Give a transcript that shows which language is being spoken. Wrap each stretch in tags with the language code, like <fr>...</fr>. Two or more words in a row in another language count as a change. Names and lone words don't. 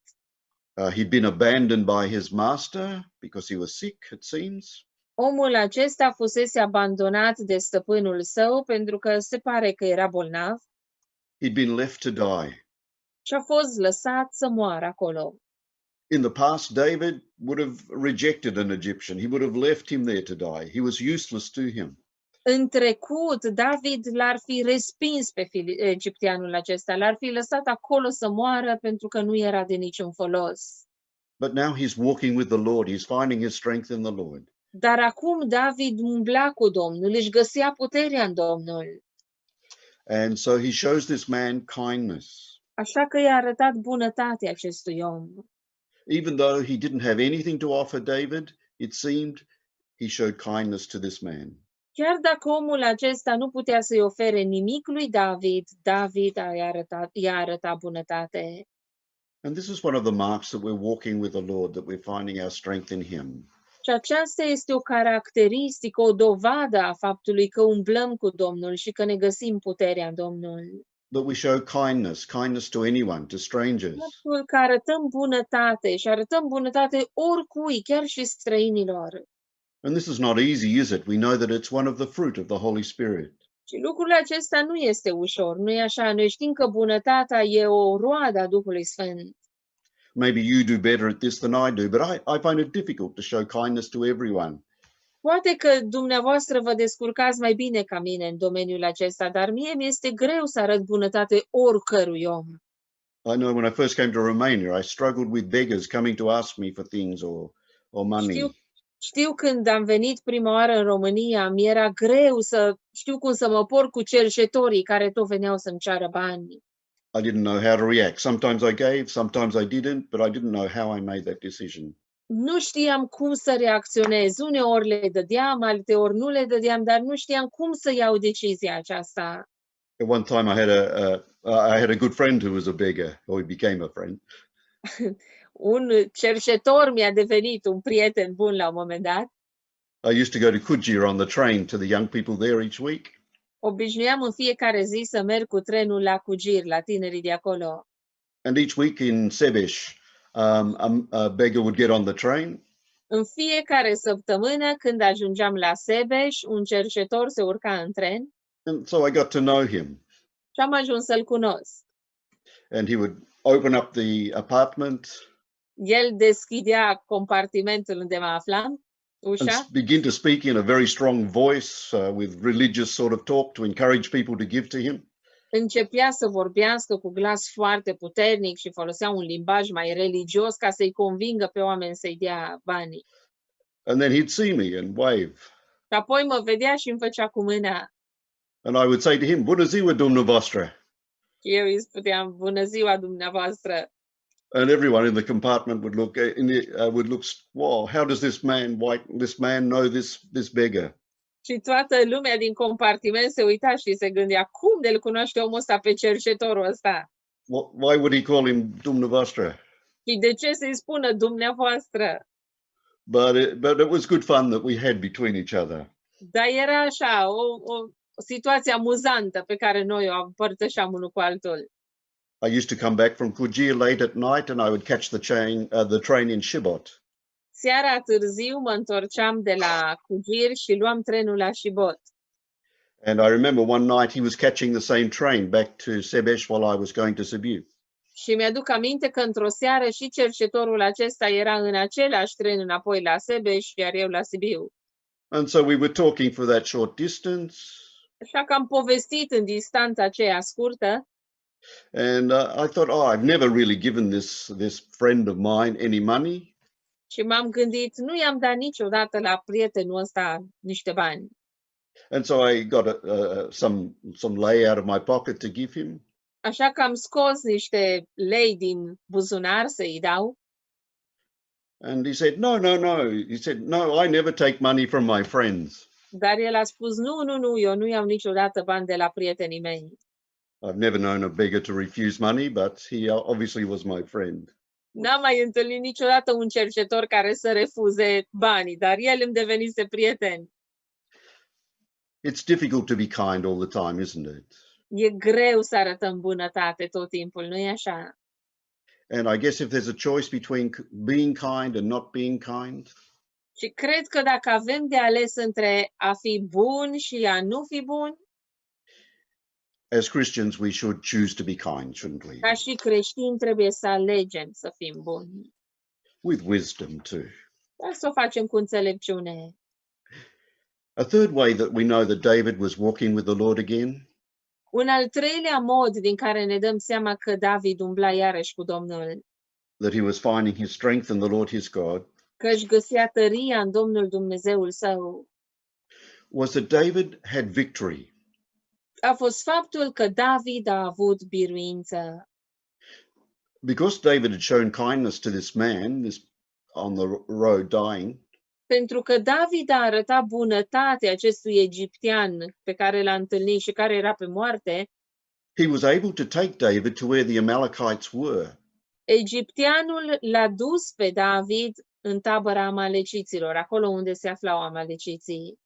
<en>He'd been abandoned by his master because he was sick, it seems.</en> <ro>Omul acesta fusese abandonat de stăpânul său pentru că se pare că era bolnav</ro> <en>He'd been left to die.</en> <ro>și a fost lăsat să moară acolo.</ro> <en>In the past, David would have rejected an Egyptian. He would have left him there to die. He was useless to him.</en> <ro>În trecut, David l-ar fi respins pe egipteanul acesta, l-ar fi lăsat acolo să moară pentru că nu era de niciun folos.</ro> <en>But now he's walking with the Lord. He's finding his strength in the Lord.</en> <ro>Dar acum David umbla cu Domnul, își găsea puterea în Domnul.</ro> <en>And so he shows this man kindness.</en> <ro>Așa că i-a arătat bunătatea acestui om.</ro> <en>Even though he didn't have anything to offer David, it seemed he showed kindness to this man.</en> <ro>Chiar dacă omul acesta nu putea să-i ofere nimic lui David, David i-a arătat bunătate.</ro> <en>And this is one of the marks that we're walking with the Lord, that we're finding our strength in him.</en> <ro>Și aceasta este o caracteristică, o dovadă a faptului că umblăm cu Domnul și că ne găsim puterea în Domnul.</ro> <en>That we show kindness to anyone, to strangers.</en> <ro>Faptul că arătăm bunătate și arătăm bunătate oricui, chiar și străinilor.</ro> <en>And this is not easy, is it? We know that it's one of the fruit of the Holy Spirit.</en> <ro>Și lucrul acesta nu este ușor, nu e așa? Noi știm că bunătatea e o roadă a Duhului Sfânt.</ro> <en>Maybe you do better at this than I do, but I find it difficult to show kindness to everyone.</en> <ro>Poate că dumneavoastră vă descurcați mai bine ca mine în domeniul acesta, dar mie mi-este greu să arăt bunătate oricărui om.</ro> <en>I know when I first came to Romania, I struggled with beggars coming to ask me for things or money.</en> <ro>Știu când am venit prima oară în România, mi era greu să știu cum să mă porc cu cerșetorii care tot veneau să-mi ceară bani.</ro> <en>I didn't know how to react. Sometimes I gave, sometimes I didn't, but I didn't know how I made that decision.</en> <ro>Nu știam cum să reacționez. Uneori le dădeam, alteori nu le dădeam, dar nu știam cum să iau decizia aceasta.</ro> <en>At one time I had a good friend who was a beggar, or he became a friend.</en> <ro>Un cerșetor mi-a devenit un prieten bun la un moment dat.</ro> <en>I used to go to Kujir on the train to the young people there each week.</en> <ro>Obișnuiam în fiecare zi să merg cu trenul la Kujir, la tinerii de acolo.</ro> <en>And each week in Sebeș, a beggar would get on the train.</en> <ro>În fiecare săptămână, când ajungeam la Sebeș, un cerșetor se urca în tren.</ro> <en>And so I got to know him.</en> <ro>Și am ajuns să-l cunosc.</ro> <en>And he would open up the apartment.</en> <ro>El deschidea compartimentul unde mă aflam, ușa,</ro> <en>And begin to speak in a very strong voice with religious sort of talk to encourage people to give to him.</en> <ro>începea să vorbească cu glas foarte puternic și folosea un limbaj mai religios ca să-i convingă pe oameni să-i dea banii.</ro> <en>And then he'd see me and wave.</en> <ro>Și apoi mă vedea și îmi făcea cu mâna.</ro> <en>And I would say to him,</en> <ro>"Bună ziua, dumneavoastră." Și eu îi spuneam, bună ziua dumneavoastră.</ro> <en>And everyone in the compartment would look, wow, how does this man know this beggar?</en> <ro>Și toată lumea din compartiment se uita și se gândea, cum de-l cunoaște omul ăsta pe cerșetorul ăsta?</ro> <en>Why would he call him dumneavoastră?</en> <ro>Și de ce să-i spună dumneavoastră?</ro> <en>But it was good fun that we had between each other.</en> <ro>Dar era așa, o situație amuzantă pe care noi o împărtășeam unul cu altul.</ro> <en>I used to come back from Kujir late at night and I would catch the train in Shibot.</en> <ro>Seara târziu mă întorceam de la Kujir și luam trenul la Shibot.</ro> <en>And I remember one night he was catching the same train back to Sebeș while I was going to Sibiu.</en> <ro>Și mi-aduc aminte că într-o seară și cerșetorul acesta era în același tren înapoi la Sebeș, iar eu la Sibiu.</ro> <en>And so we were talking for that short distance.</en> <ro>Așa că am povestit în distanța aceea scurtă</ro> <en>And I thought, oh, I've never really given this friend of mine any money.</en> <ro>și m-am gândit, nu i-am dat niciodată la prietenul ăsta niște bani.</ro> <en>And so I got some lei out of my pocket to give him.</en> <ro>Așa că am scos niște lei din buzunar să-i dau.</ro> <en>And he said, no. He said, no, I never take money from my friends.</en> <ro>Dar el a spus, nu, eu nu iau niciodată bani de la prietenii mei.</ro> <en>I've never known a beggar to refuse money, but he obviously was my friend.</en> <ro>N-am mai întâlnit niciodată un cercetor care să refuze banii, dar el îmi devenise prieten.</ro> <en>It's difficult to be kind all the time, isn't it?</en> <ro>E greu să arătăm bunătate tot timpul, nu-i așa?</ro> <en>And I guess if there's a choice between being kind and not being kind,</en> <ro>Și cred că dacă avem de ales între a fi bun și a nu fi bun,</ro> <en>as Christians, we should choose to be kind, shouldn't we?</en> <ro>ca și creștini trebuie să alegem să fim buni.</ro> <en>With wisdom too.</en> <ro>Dar să o facem cu înțelepciune.</ro> <en>A third way that we know that David was walking with the Lord again</en> <ro>Un al treilea mod din care ne dăm seama că David umbla iarăși cu Domnul,</ro> <en>that he was finding his strength in the Lord his God,</en> <ro>că își găsea tăria în Domnul Dumnezeul său,</ro> <en>was that David had victory.</en> <ro>a fost faptul că David a avut biruință.</ro> <en>Because David had shown kindness to this man, this on the road dying,</en> <ro>Pentru că David a arătat bunătate acestui egiptean pe care l-a întâlnit și care era pe moarte,</ro> <en>he was able to take David to where the Amalekites were.</en> <ro>egipteanul l-a dus pe David în tabăra amaleciților, acolo unde se aflau amaleciții.</ro>